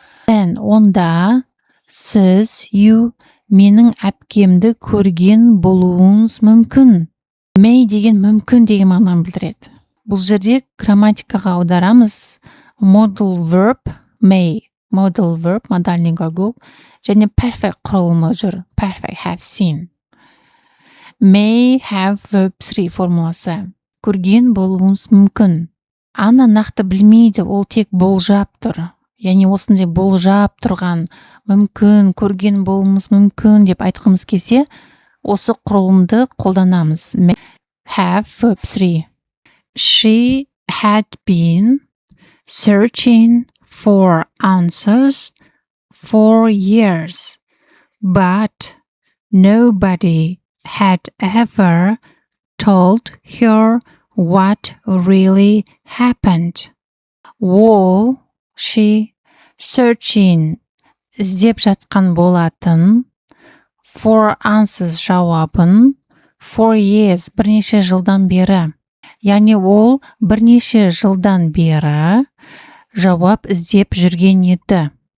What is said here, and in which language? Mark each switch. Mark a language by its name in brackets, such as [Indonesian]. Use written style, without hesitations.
[Kazakh] Then, онда, сіз, you, менің әпкемді көрген болуыңыз мүмкін. May деген мүмкін деген мағынаны білдіреді. Бұл жерде грамматикаға аударамыз. [English] Modal verb, may. [Kazakh] Modal verb, [Russian] модальный глагол, [Kazakh] және perfect құрылымы жүр. [English] Perfect, have seen. May have verb 3 формуласы. [Kazakh] Көрген болуыңыз мүмкін. Анна нақты білмейді, ол тек болжап тұр. Яғни осындай болжап тұрған мүмкін, көрген болуымыз мүмкін деп айтқымыз келсе, осы құрылымды қолданамыз. [English] Have verb 3. She had been searching for answers for years, but nobody had ever told her what really happened. [Kazakh] Ол, she, searching, іздеп жатқан болатын, [English] for answers [Kazakh] жауабын, [English] for years, [Kazakh] бірнеше жылдан бері. Яғни ол бірнеше жылдан бері жауап іздеп жүрген еді.